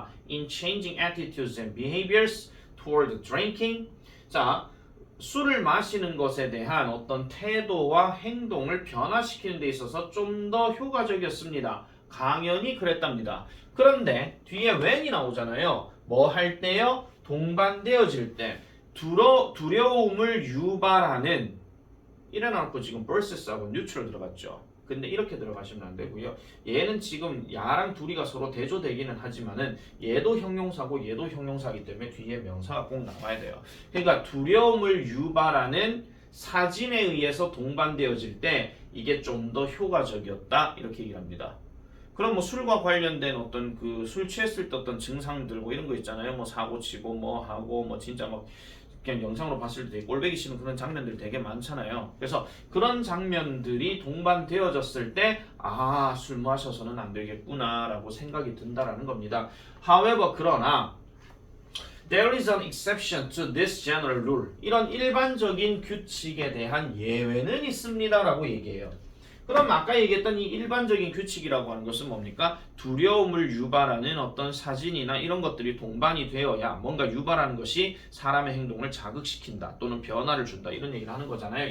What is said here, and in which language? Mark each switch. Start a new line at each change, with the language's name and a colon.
English: In changing attitudes and behaviors toward drinking.
Korean: 자, 술을 마시는 것에 대한 어떤 태도와 행동을 변화시키는 데 있어서 좀 더 효과적이었습니다. 강연이 그랬답니다. 그런데 뒤에 when이 나오잖아요. 뭐 할 때요? 동반되어질 때 두려움을 유발하는 일어나고 지금 versus하고 neutral 들어갔죠. 근데 이렇게 들어가시면 안 되고요. 얘는 지금 야랑 둘이가 서로 대조되기는 하지만은 얘도 형용사고 얘도 형용사이기 때문에 뒤에 명사가 꼭 나와야 돼요. 그러니까 두려움을 유발하는 사진에 의해서 동반되어질 때 이게 좀 더 효과적이었다 이렇게 얘기를 합니다. 그럼 뭐 술과 관련된 어떤 그 술 취했을 때 어떤 증상들 뭐 이런 거 있잖아요. 뭐 사고 치고 뭐 하고 뭐 진짜 막 그냥 영상으로 봤을 때 꼴배기 싫은 그런 장면들이 되게 많잖아요. 그래서 그런 장면들이 동반되어졌을 때 아, 술 마셔서는 안 되겠구나 라고 생각이 든다라는 겁니다.
English: However,
Korean: 그러나
English: There is an exception to this general rule.
Korean: 이런 일반적인 규칙에 대한 예외는 있습니다 라고 얘기해요. 그럼 아까 얘기했던 이 일반적인 규칙이라고 하는 것은 뭡니까? 두려움을 유발하는 어떤 사진이나 이런 것들이 동반이 되어야 뭔가 유발하는 것이 사람의 행동을 자극시킨다 또는 변화를 준다 이런 얘기를 하는 거잖아요.